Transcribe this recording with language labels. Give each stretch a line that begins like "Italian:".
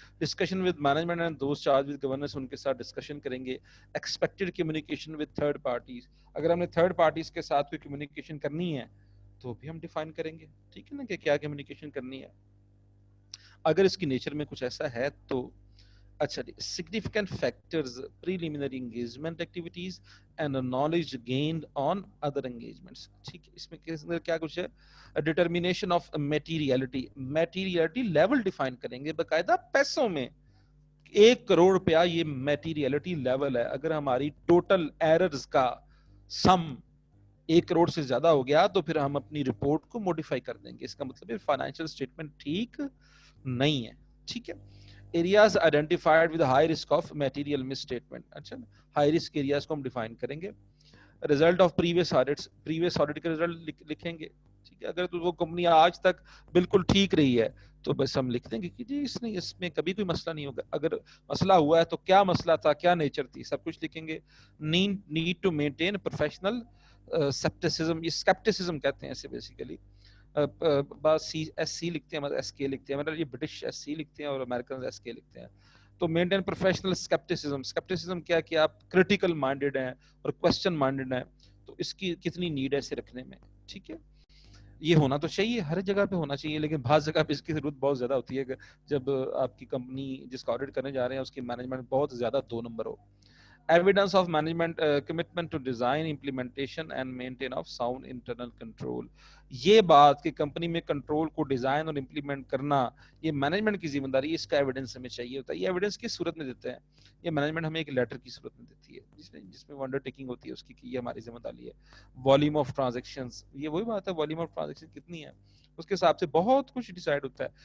English: discussion with management and those charge with governance,
Urdu: ان کے ساتھ discussion کریں گے.
English: expected communication with third parties,
Urdu: اگر ہم نے تھرڈ پارٹیز کے ساتھ کوئی کمیونیکیشن کرنی ہے تو بھی ہم ڈیفائن کریں گے, ٹھیک ہے نا, کہ کیا کمیونیکیشن کرنی ہے, اگر اس کی نیچر میں کچھ ایسا ہے تو. اچھا جی,
English: significant factors, preliminary engagement activities and knowledge gained on other engagements.
Urdu: ٹھیک ہے, اس میں کیا کچھ ہے,
English: determination of materiality,
Urdu: materiality level define کریں گے باقاعدہ پیسوں میں. 1 کروڑ روپیہ یہ میٹیریلٹی لیول ہے, اگر ہماری ٹوٹل ایررز کا سم 1 کروڑ سے زیادہ ہو گیا تو پھر ہم اپنی رپورٹ کو موڈیفائی کر دیں گے, اس کا مطلب ہے فائنینشیل اسٹیٹمنٹ ٹھیک نہیں ہے. ٹھیک ہے,
English: areas identified with high risk of material misstatement,
Urdu: اچھا high risk areas کو ہم ڈیفائن کریں گے.
English: result of previous audits,
Urdu: previous audit کے result لکھیں گے, ٹھیک ہے, اگر تو وہ کمپنی آج تک بالکل ٹھیک رہی ہے تو بس ہم لکھ دیں گے کہ جی اس میں کبھی کوئی مسئلہ نہیں ہوگا. اگر مسئلہ ہوا ہے تو کیا مسئلہ تھا, کیا نیچر تھی, سب کچھ لکھیں گے.
English: need to maintain professional scepticism,
Urdu: یہ سکیپٹسزم کہتے ہیں اسے بیسیکلی. بس ایس سی لکھتے ہیں, ایس کے لکھتے ہیں, مطلب یہ برٹش ایس سی لکھتے ہیں اور امریکن ایس کے لکھتے ہیں. تو مینٹین پروفیشنل سکیپٹسزم. سکیپٹسزم کیا کہ آپ کریٹیکل مائنڈیڈ ہیں اور کوشچن مائنڈیڈ ہیں, تو اس کی کتنی نیڈ ہے اسے رکھنے میں. ٹھیک ہے, یہ ہونا تو چاہیے, ہر جگہ پہ ہونا چاہیے, لیکن بعض جگہ پہ اس کی ضرورت بہت زیادہ ہوتی ہے کہ جب آپ کی کمپنی جس کا آڈٹ کرنے جا رہے ہیں اس کی مینجمنٹ بہت زیادہ 2 number ہو.
English: Evidence of management commitment to design, implementation and maintain of sound internal control.
Urdu: یہ بات کہ کمپنی میں کنٹرول کو ڈیزائن اور امپلیمنٹ کرنا یہ مینجمنٹ کی ذمہ داری ہے, اس کا ایویڈنس ہمیں چاہیے ہوتا ہے. یہ ایویڈنس کس صورت میں دیتے ہیں, یہ مینجمنٹ ہمیں ایک لیٹر کی صورت میں دیتی ہے جس میں انڈر ٹیکنگ ہوتی ہے اس کی کہ یہ ہماری ذمہ داری ہے. والیوم آف ٹرانزیکشنز, یہ وہی بات ہے, والیوم آف ٹرانزیکشن کتنی ہے اس کے حساب سے بہت کچھ ڈیسائیڈ ہوتا ہے.